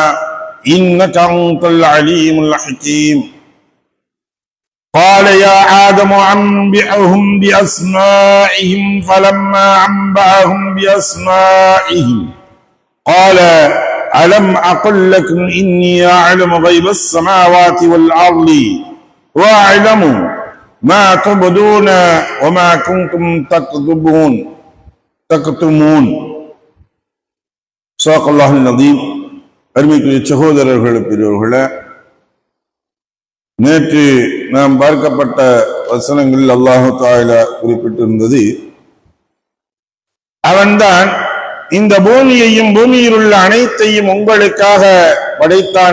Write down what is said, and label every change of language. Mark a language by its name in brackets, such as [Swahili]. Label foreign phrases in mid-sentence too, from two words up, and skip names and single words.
[Arabic] إنك أنت العليم الحكيم قال يا آدم أنبئهم بأسمائهم فلما أنبأهم بأسمائهم قال ألم أقل لكم إني أعلم غيب السماوات والأرض وأعلم ما تبدون وما كنتم تكتمون صدق الله العظيم. [Tamil] அருமைக்குரிய சகோதரர்களே பெரியவர்களே, நேற்று நாம் பார்க்கப்பட்ட வசனங்களில் [Arabic] الله تعالى [Tamil] குறிப்பிட்டிருந்தது, அவன்தான் இந்த பூமியையும் பூமியில் உள்ள அனைத்தையும் உங்களுக்காக படைத்தான்.